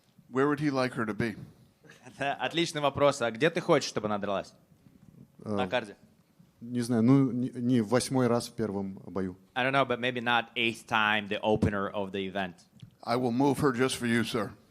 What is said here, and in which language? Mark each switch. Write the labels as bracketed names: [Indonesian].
[English] Where would he like her to be? [Russian] Это отличный вопрос. А где ты хочешь, чтобы она дралась? На карте? Не знаю, ну не в 8-й раз в первом бою. [English] I don't know, but maybe not 8th time the opener of the event. I will move her just for you, sir.